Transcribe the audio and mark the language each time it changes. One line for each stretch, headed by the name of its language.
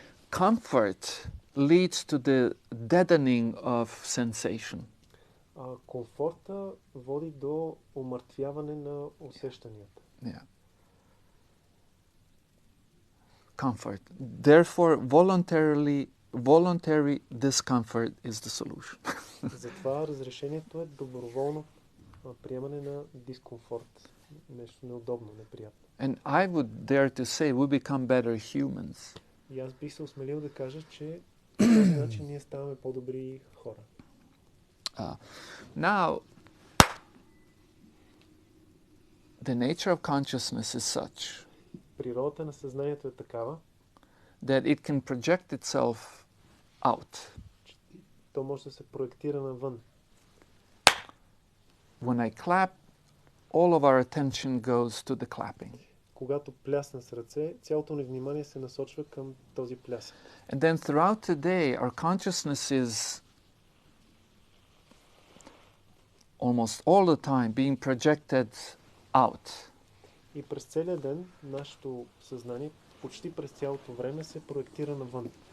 English: Comfort leads to the deadening of sensation.
Bulgarian: Комфорта води до умъртвяване на усещанията.
English: Yeah. Comfort. Therefore, voluntary discomfort is the solution.
Bulgarian: Затова разрешението е доброволно приемане на дискомфорт. Нещо неудобно, неприятно.
English: And I would dare to say we become better humans.
Bulgarian: И аз бих се осмелил да кажа, че по този начин ние ставаме по-добри хора.
English: Now, the nature of consciousness is such
Bulgarian: Природата на съзнанието е такава,
English: that it can project itself out.
Bulgarian: то може да се проектира навън.
English: When I clap, all of our attention goes to the clapping.
Bulgarian: Когато плясна с ръце, цялото ни внимание се насочва към този плясък.
English: And then throughout the day, our consciousness is almost all the time being projected out.
Bulgarian: И през целия ден нашето съзнание почти през цялото време се проектира навън.